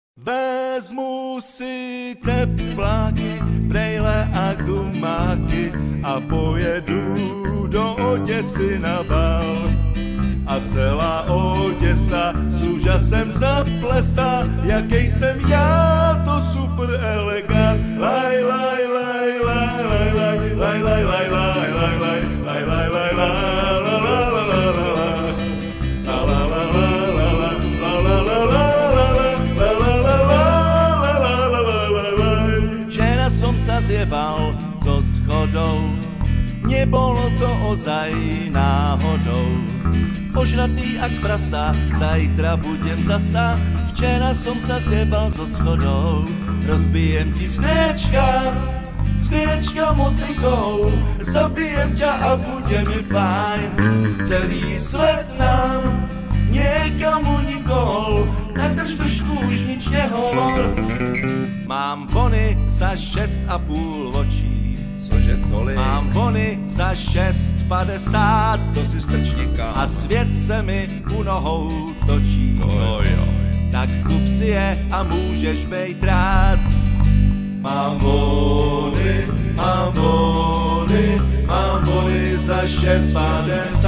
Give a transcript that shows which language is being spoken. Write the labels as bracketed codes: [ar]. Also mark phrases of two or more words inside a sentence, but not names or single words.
[cs] Vezmu si tepláky, brejle a gumáky a pojedu do Oděsy na bal. A celá Oděsa s úžasem zaplesá, jaký jsem já, to super elegant. Laj, laj, laj, laj, laj, laj, laj, laj, laj, laj, laj, laj, laj, laj, laj. [sk] Zjebal so schodou, nebolo to ozaj náhodou. Ožratý ak prasa, zajtra budem zasa. Včera som sa zjebal so schodou, rozbijem ti skriečka motykou, zabijem ťa a bude mi fajn. Celý svet nám niekam unikol, tak drž držku, už nič nehovor. [cs] Mám bony za 6,5 očí. Cože tolik? Mám bony za 6,50. To si strčníka. A svět se mi u nohou točí. No jo. Tak kup si je a můžeš bejt rád. Mám bony za 6,50.